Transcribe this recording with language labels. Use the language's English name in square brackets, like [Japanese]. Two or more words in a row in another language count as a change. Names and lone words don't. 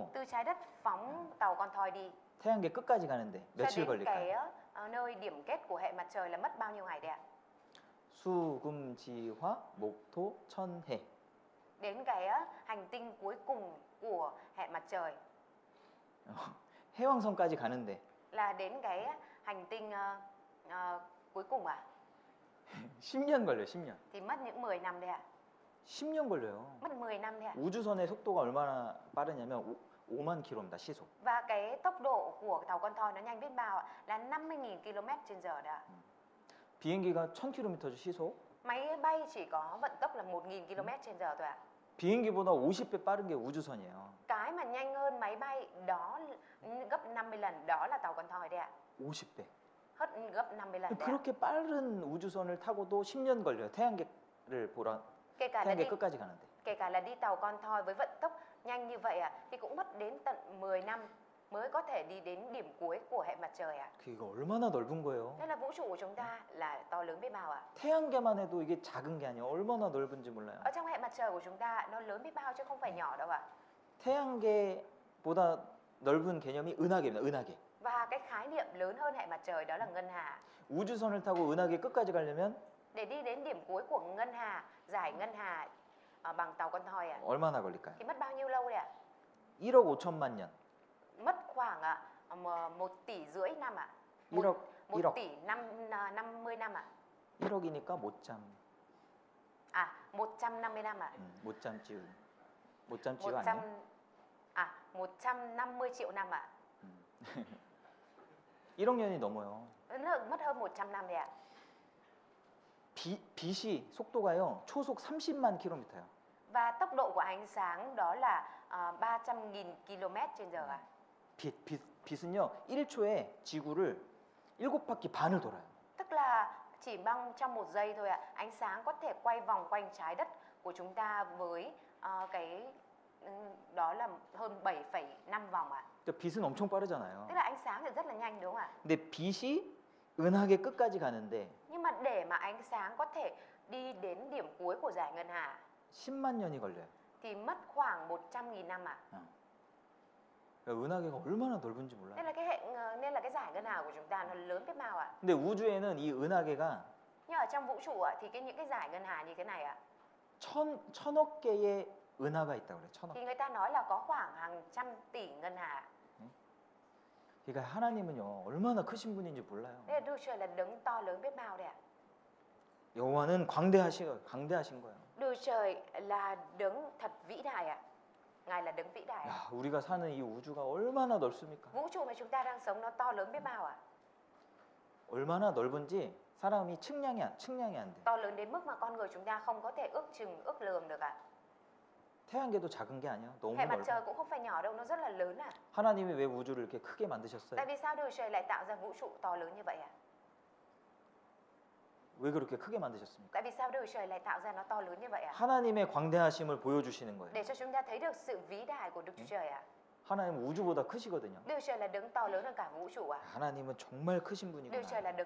[Vietnamese] Từ trái đất phóng tàu con thoi đi [Korean] 태양계 끝까지 가는데 [Vietnamese] cho [Korean] 며칠 [Vietnamese] đến cái [Korean] 걸릴까요? [Vietnamese] nơi điểm kết của hệ mặt trời là mất bao nhiêu ngày đấy ạ? [Korean] 수금지화 목토 천해. [Vietnamese] Đến cái hành tinh cuối cùng của hệ mặt trời [Korean] 해왕성까지 가는데 [Vietnamese] là đến cái hành tinh cuối cùng ạ, [Korean] 10년 걸려요. 10년. [Vietnamese] thì mất những 10 năm đấy ạ. [Korean] 10년 걸려요. [Vietnamese] Mất 10 năm đấy ạ. [Korean] 우주선의 속도가 얼마나 빠르냐면 5만 km입니다. 시속. [Vietnamese] Và cái tốc độ của tàu con thoi nó nhanh biết bao ạ, là 50.000 km/h đó ạ. [Korean] 비행기가 1000km 시속. [Vietnamese] Máy bay chỉ có vận tốc là 1.000 km/h thôi ạ. [Korean] 비행기보다 50배 빠른 게 우주선이에요. [Vietnamese] Cái mà nhanh hơn máy bay đó gấp 50 lần đó là tàu con thoi đấy ạ. [Korean] 50배. [Vietnamese] Hết gấp 50 lần đấy ạ. [Korean] 그렇게 빠른 우주선을 타고도 10년 걸려요. 태양계를 보러 [Vietnamese] Kể cả là [Korean] 태양계 [Vietnamese] đi [Korean] 끝까지 가는데. [Vietnamese] kể cả là đi tàu con thoi với vận tốc nhanh như vậy ạ, thì cũng mất đến tận 10 năm mới có thể đi đến điểm cuối của hệ mặt trời ạ. [Korean] 그게 얼마나 넓은 거예요. [Vietnamese] Nên là vũ trụ của chúng ta là to lớn biết bao ạ. [Korean] 태양계만 해도 이게 작은 게 아니에요. 얼마나 넓은지 몰라요. [Vietnamese] Ở trong hệ mặt trời của chúng ta nó lớn biết bao chứ không phải nhỏ đâu ạ. [Korean] 태양계보다 넓은 개념이 은하계입니다. 은하계. [Vietnamese] Và cái khái niệm lớn hơn hệ mặt trời đó là ngân hà. [Korean] 우주선을 타고 은하계 끝까지 가려면 [Vietnamese] Để đi đến điểm cuối của ngân hà, giải ngân hà bằng tàu con thoi ạ, [Korean] 얼마나 걸릴까요? [Vietnamese] thì mất bao nhiêu lâu đấy ạ? [Korean] 1억 5천만 년. [Vietnamese] Mất khoảng 1,5 tỷ năm ạ. [Korean] 1억 1 1억. [Vietnamese] tỷ 50 năm ạ. [Korean] 1억이니까 못 잠. [Vietnamese] 150 năm ạ. [Korean] 못 참지우. 못 참지우 아니에요? [Vietnamese] 150 triệu năm ạ. [Korean] 1억 년이 넘어요. [Vietnamese] Mất hơn 100 năm đấy ạ. [Korean] 빛이 속도가요. 초속 30만 킬로미터예요. [Vietnamese] Và tốc độ của ánh sáng đó là 300.000 km/h ạ. [Korean] 빛은요. 1초에 지구를 7바퀴 반을 돌아요. [Vietnamese] Tức là chỉ trong 1 giây thôi ạ, ánh sáng có thể quay vòng quanh trái đất của chúng ta với đó là hơn 7,5 vòng ạ. [Korean] 그러니까 빛은 엄청 빠르잖아요. [Vietnamese] Tức là ánh sáng thì rất là nhanh đúng không ạ? [Korean] 근데 빛이 은하계 끝까지 가는데 [Vietnamese] Nhưng mà để mà ánh sáng có thể đi đến điểm cuối của dải ngân hà [Korean] 10만 년이 걸려요. [Vietnamese] thì mất khoảng 100.000 năm ạ. [Korean] 그러니까 은하계가 얼마나 넓은지 몰라요. [Vietnamese] Nên là cái dải ngân hà của chúng ta nó lớn biết bao ạ. [Korean] 근데 우주에는 이 은하계가 [Vietnamese] Nhưng ở trong vũ trụ ạ thì những cái dải ngân hà như thế này ạ. [Korean] 천억 개의 은하가 있다고 그래요. 천억. [Vietnamese] Thì người ta nói là có khoảng hàng trăm tỷ ngân hà. [Korean] 그러니까 하나님은요 얼마나 크신 분인지 몰라요. [Vietnamese] Thế là Đức Trời là đấng to lớn biết bao đấy ạ. [Korean] 여호와는 광대하신 거예요. [Vietnamese] Đức Trời là đấng thật vĩ đại ạ. Ngài là đấng vĩ đại. [Korean] 야, 우리가 사는 이 우주가 얼마나 넓습니까? [Vietnamese] Vũ trụ mà chúng ta đang sống nó to lớn biết bao ạ. [Korean] 얼마나 넓은지 사람이 측량이 안 돼. [Vietnamese] To lớn đến mức mà con người chúng ta không có thể ước lường được ạ. [Korean] 태양계도 작은 게 아니야. 너무 [Vietnamese] Hệ mặt trời [Korean] 넓어. [Vietnamese] cũng không phải nhỏ đâu, nó rất là lớn ạ. [Korean] 하나님이 왜 우주를 이렇게 크게 만드셨어요? [Vietnamese] Tại vì sao Đức Trời lại tạo ra vũ trụ to lớn như vậy ạ? [Korean] 왜 그렇게 크게 만드셨습니까? [Vietnamese] Tại vì sao Đức Trời lại tạo ra nó to lớn như vậy ạ? [Korean] 하나님의 광대하심을 보여주시는 거예요. [Vietnamese] Để cho chúng ta thấy được sự vĩ đại của Đức Chúa Trời ạ. [Korean] 하나님은 우주보다 크시거든요. [Vietnamese] Đức Trời là đấng to lớn hơn cả vũ trụ ạ. [Korean] 하나님은 정말 크신 [Vietnamese] Đức Trời là